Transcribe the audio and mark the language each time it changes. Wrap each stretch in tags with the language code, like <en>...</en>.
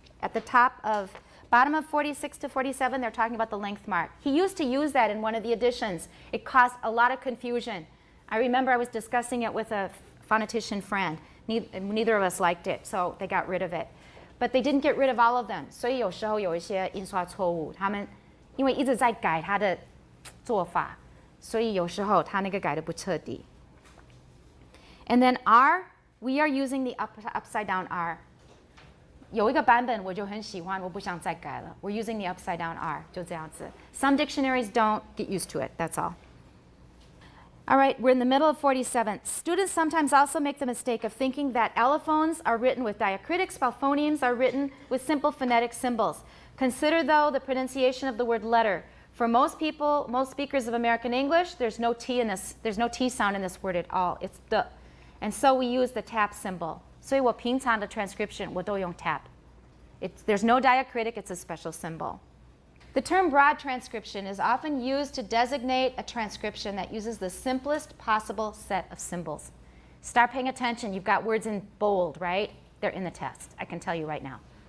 <en>At the bottom of 46 to 47, they're talking about the length mark. He used to use that in one of the editions. It caused a lot of confusion. I remember I was discussing it with a phonetician friend. Neither of us liked it, so they got rid of it. But they didn't get rid of all of them.</en> <zh>所以有时候有一些印刷错误，他们因为一直在改他的做法，所以有时候他那个改得不彻底。</zh> <en>And then R, we are using the upside down R.</en> <zh>有一个版本我就很喜欢，我不想再改了。</zh> <en>We're using the upside down R,</en> <zh>就这样子。</zh> <en>Some dictionaries don't. Get used to it, that's all. All right, we're in the middle of 47. Students sometimes also make the mistake of thinking that allophones are written with diacritics while phonemes are written with simple phonetic symbols. Consider, though, the pronunciation of the word letter. For most people, most speakers of American English, there's no T sound in this word at all. It's the. And so we use the tap symbol.</en> <zh>所以我平常的 transcription 我都用 tap.</zh> <en>There's no diacritic, it's a special symbol. The term broad transcription is often used to designate a transcription that uses the simplest possible set of symbols. Start paying attention. You've got words in bold, right? They're in the test. I can tell you right now.</en>